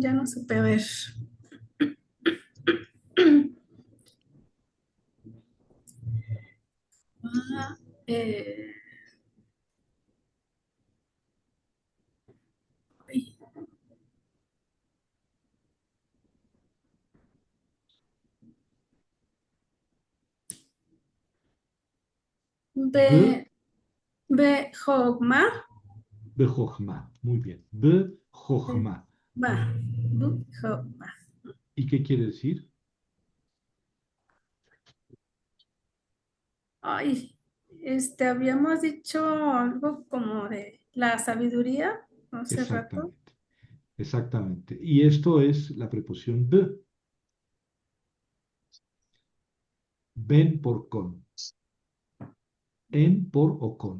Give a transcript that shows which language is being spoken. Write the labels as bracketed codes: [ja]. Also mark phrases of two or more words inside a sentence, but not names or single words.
[es] Ya no supe ver. Ah, eh, ay, B, [he] Be, Behogma, Bejochma. [es] Muy bien. [he] Bejochma. Behogma, Behogma. [es] ¿Y qué quiere decir? Ay, habíamos dicho algo como de la sabiduría hace rato. Exactamente, exactamente. Y esto es la preposición B, ben por con, en por o con.